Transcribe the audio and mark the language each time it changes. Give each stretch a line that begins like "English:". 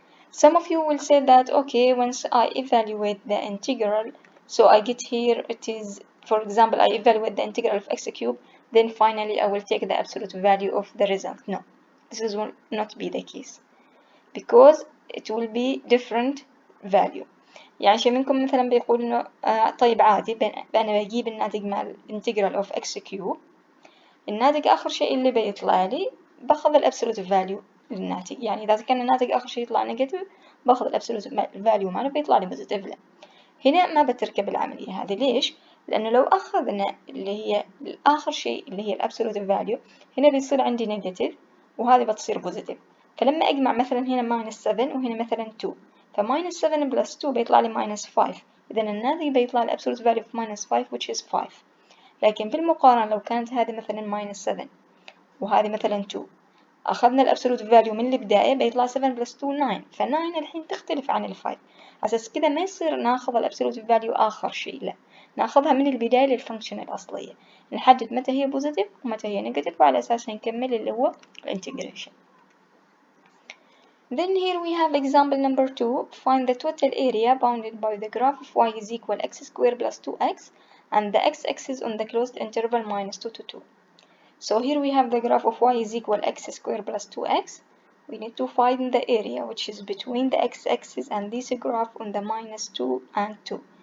English: Some of you will say that, okay, once I evaluate the integral, so I get here, it is, for example, I evaluate the integral of x cube, then finally I will take the absolute value of the result. No, this will not be the case, because it will be different value.
Arabic: يعني شي منكم مثلا بيقول انه طيب عادي انا بجيب الناتج مع الانتجرال اوف اكس كيوب، الناتج اخر شيء اللي بيطلع لي باخذ الابسولوت فاليو للناتج. يعني اذا كان الناتج اخر شيء يطلع نيجاتيف باخذ الابسولوت فاليو ماله بيطلع لي بوزيتيف. لا، هنا ما بتركب العملية هذه. ليش؟ لأنه لو أخذنا اللي هي آخر شيء اللي هي الابسولوت فاليو، هنا بيصير عندي نيجاتيف وهذه بتصير بوزيتيف. فلما أجمع مثلا هنا ماينس 7 وهنا مثلا 2، فماينس 7 بلس 2 بيطلع لي ماينس 5. إذا الناتج بيطلع الابسولوت فاليو في ماينس 5
English: which is 5.
Arabic: لكن بالمقارنة لو كانت هذه مثلا ماينس 7 وهذه مثلا 2، أخذنا الابسولوت فاليو من البداية بيطلع 7 بلس 2 9، ف9 الحين تختلف عن ال5. أساس كده ما يصير ناخذ الابسولوت فاليو آخر شيء، لا، ناخذها من البداية للفانكشن الأصلية، نحدد متى هي بوزيتيف ومتى هي نيجاتيف، وعلى أساسها نكمل اللي هو الانتجريشن.
English: Then here we have example number 2. Find the total area bounded by the graph of y is equal x squared plus 2x and the x-axis on the closed interval -2 to 2. So here we have the graph of y is equal x squared plus 2x. We need to find the area which is between the x-axis and this graph on the -2 and 2.